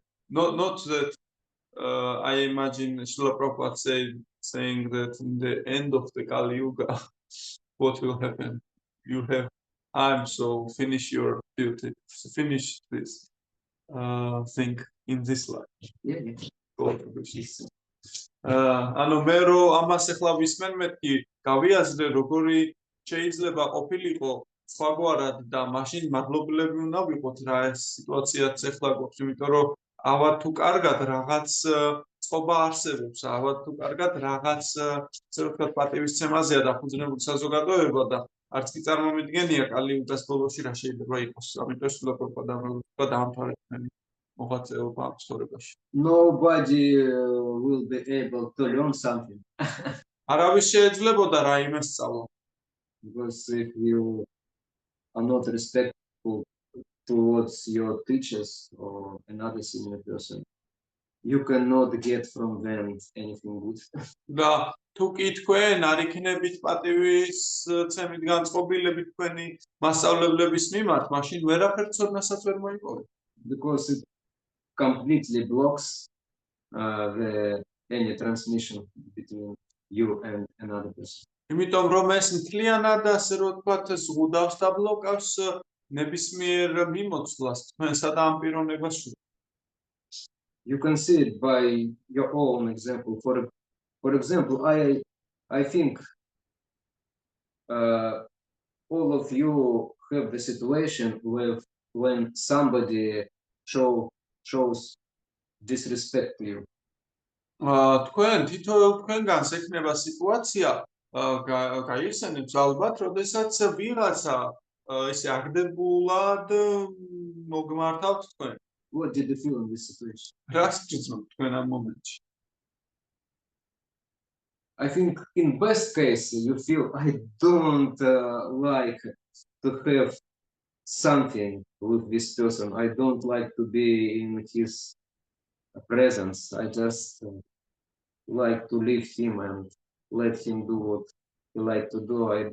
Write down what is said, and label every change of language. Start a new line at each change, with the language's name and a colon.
English: Not that I imagine Srila Prabhupada saying that in the end of the Kali Yuga, what will happen? You have time, so finish your duty, finish this thing in this life. yeah.
Georgian: ანუ მე რომ ამას ახლა ვისმენ მეთქი გავიაზრე როგორი შეიძლება ყოფილიყო სხვაგვარად და მაშინ მადლობლები უნდა ვიყოთ რა ეს სიტუაციაც ახლა გვაქვს, იმიტომ რომ ავად თუ კარგად რაღაც წყობა არსებობს, ავად თუ კარგად რაღაც ასე ვთქვათ პატივისცემაზეა დაფუძნებული საზოგადოება და არც კი წარმომიდგენია კალიუგას ბოლოში რა შეიძლება იყოს. ამიტომ სულა პროპაგანდა დაამთავრებენ მოღვაწეობა ამ ცხოვრებაში.
English: Nobody will be able to learn something.
Georgian: არავის შეეძლებოდა რაიმე სწავლა.
English: Because if you are not respectful towards your teachers or another senior person, you cannot get from them anything good.
Georgian: და თუ კი თქვენ არ იქნებით პატივისცემით განწყობილები თქვენი მასწავლებლების მიმართ, მაშინ ვერაფერ ცოდნასაც ვერ მოიპოვეთ.
English: Because it completely blocks any transmission between you and another person.
Georgian: იმიტომ რომ ეს მთლიანად ასე რომ ვთქვათ ზღუდავს და ბლოკავს ნებისმიერ მიმოცვლას თქვენსა და ამ პიროვნებას შორის.
English: You can see it by your own example. For example, I think all of you have the situation when somebody shows disrespect to you.
Georgian: თქვენ თითოეულ თქვენგანს ექნება სიტუაცია გაიხსენებს ალბათ, როდესაც ვიღაცა ესე აგდებულად მოგმართავთ თქვენ.
English: What did you feel in this situation?
Georgian: რას გრძნობთ თქვენ ამ მომენტში?
English: I think in best case you feel I don't like to have something with this person. I don't like to be in his presence. I just like to leave him and let him do what he like to do.